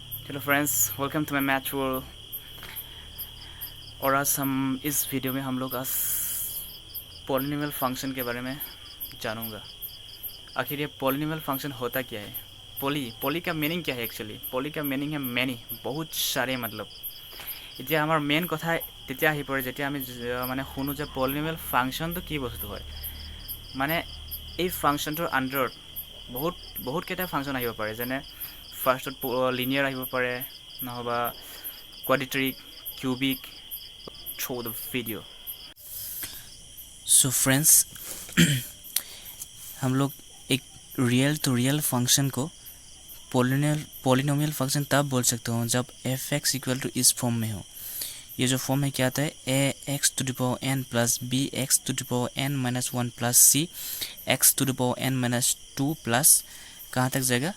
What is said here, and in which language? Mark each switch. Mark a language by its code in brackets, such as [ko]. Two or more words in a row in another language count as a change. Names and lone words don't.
[en] hello friends, welcome to my math world. [hi] और आज हम इस वीडियो में हम लोग आज [en] polynomial function [hi] के बारे में जानूंगा। आखिर ये [en] polynomial function [hi] होता क्या है? पॉली का मीनिंग क्या है? एक्चुअली पॉली का मीनिंग है मैनी, बहुत सारे। [as] मतलब এতিয়া আমাৰ মেইন কথা তেতিয়া আহি পৰে যেতিয়া আমি মানে শুনো যে [en] polynomial functionটো [as] কি বস্তু হয়। মানে এই ফাংচনটোৰ আণ্ডাৰত বহুত কেইটা ফাংচন আহিব পাৰে, যেনে ফাৰ্ষ্টত লিনিয়াৰ আহিব পাৰে, নহবা [en] quadratic, cubic, through the video. [hi] सो फ्रेंड्स हम लोग एक [en] real to real function [hi] को [en] polynomial function [hi] तब बोल सकते हो जब [en] f x equal to [hi] इस फॉर्म में हो। ये जो फॉर्म है क्या आता है? [en] a x to the power n plus b x to the power n minus one plus c x to the power n minus two [hi] प्लस कहाँ तक जाएगा?